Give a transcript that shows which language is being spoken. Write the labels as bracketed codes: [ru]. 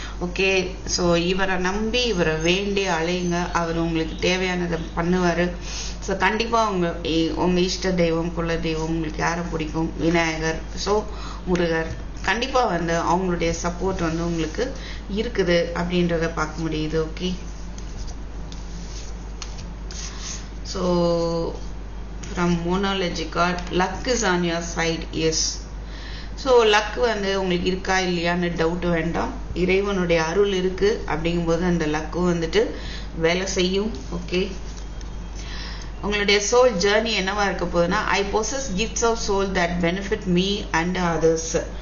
[ta] Okay, so இவரை நம்பி இவரை வேண்டி அலையுங்க. அவர் உங்களுக்கு தேவையானதை பண்ணுவார். ஸோ கண்டிப்பாக உங்கள் இஷ்ட தெய்வம், குல தெய்வம், உங்களுக்கு யாரை பிடிக்கும், விநாயகர், ஸோ முருகர், கண்டிப்பாக வந்து அவங்களுடைய சப்போர்ட் வந்து உங்களுக்கு இருக்குது அப்படின்றத பார்க்க முடியுது. [en] Okay, so from Monology card, luck is on your side. [ta] Yes, so luck வந்து உங்களுக்கு இருக்கா இல்லையான்னு டவுட் வேண்டாம். இறைவனுடைய அருள் இருக்கு அப்படிங்கும்போது அந்த லக்கு வந்துட்டு வேலை செய்யும். ஓகே, உங்களுடைய சோல் ஜேர்னி என்னவா இருக்க போகுதுன்னா, [en] I possess gifts of soul that benefit me and others.